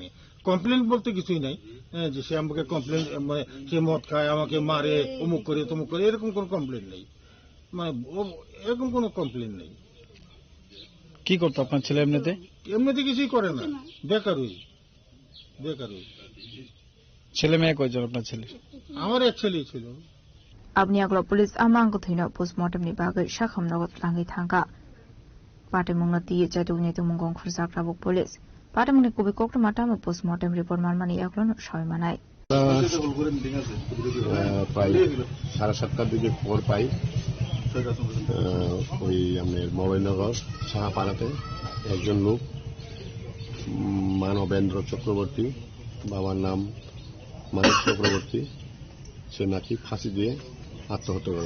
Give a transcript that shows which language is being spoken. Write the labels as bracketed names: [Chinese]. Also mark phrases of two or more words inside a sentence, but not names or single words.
[Bangla] কমপ্লেন বলতে কিছুই নাই, যে সে আমাকে কমপ্লেন, মানে সে মদ খায়, আমাকে মারে, অমুক করে তমুক করে, এরকম কোনো কমপ্লেন নেই, মানে এরকম কোনো কমপ্লেন নেই। কি করতো আপনার ছেলে? এমনিতে কিছুই করে না, বেকারই। ছেলে মেয়ে কয়জন আপনার ছেলে? আমার এক ছেলে ছিল। [Kok Borok] Abni aglo police amang ko thina postmortem ni bagay shakham nagot langi thanga. Pate mungna ti jadu ni tu mungong khursak rabok police. Pate mungni kubi kokto mata mo postmortem report marmani aglo no shoy manai. [Bangla] প্রায় 7:30টার দিকে খবর পাই, ওই আমাদের মবাইনগর সাহাপাড়াতে একজন লোক মানবেন্দ্র চক্রবর্তী, বাবার নাম মানব চক্রবর্তী, সে নাকি ফাঁসি দিয়ে আত্মহত্যা করে।